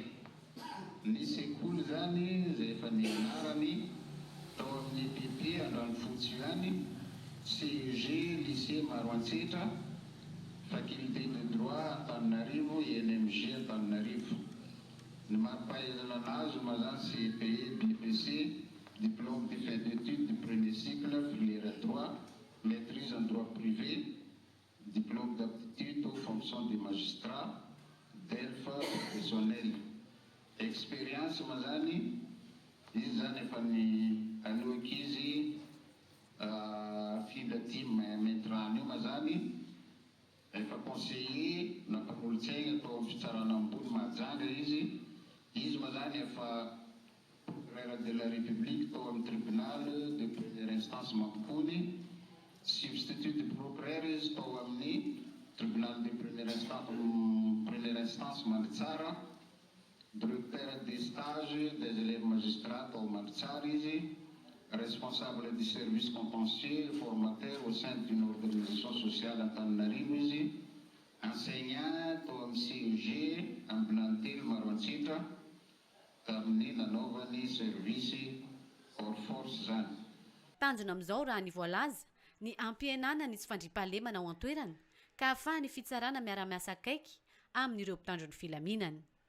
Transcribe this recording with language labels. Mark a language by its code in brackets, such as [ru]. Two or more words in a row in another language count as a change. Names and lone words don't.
[mg] Ny sekoly zany izay efa nianarany tao amin'ny PP Andranofotsy io any, CEG lycée Maroantsetra, [fr] faculté de droit [mg] Antananarivo, INMG Antananarivo. Ny mampahaizana anazy moa zany CPE BPC, [fr] diplôme de fin d'études du premier cycle, filière droit, maîtrise en droit privé, diplôme d'aptitude aux fonctions de magistrat, DELF professionnel. [mg] Expérience moa zany izy zany efa ny aloaka izy filaty Maintirano io moa zany efa conseiller na mpamolotsaigna atao amin'ny fitsarana ambony Mahajanga izy moa zany efa [fr] procureur de la république [mg] tao amin'ny [fr] tribunal de première instance Mampikony, substitut de procureur [mg] izy tao amin'ny [fr] tribunal de première instance Mandritsara, directeur des stages des élèves magistrats au Mandritsara izy, responsable du service contentieux et formateur au sein d'une organisation sociale Antananarivo izy, enseignant [mg] tao amin'ny [fr] CEG ambulantely Maroantsetra [mg] tamin'ny nanaovany [fr] service hors force zany. [mg] Tanjona amin'izao raha ny voalaza ny ampihenana ny tsy fandriam-pahalemana ao an-toerana ka ahafahany fitsarana miara-miasa akaiky amin'ireo mpitandro ny filaminana.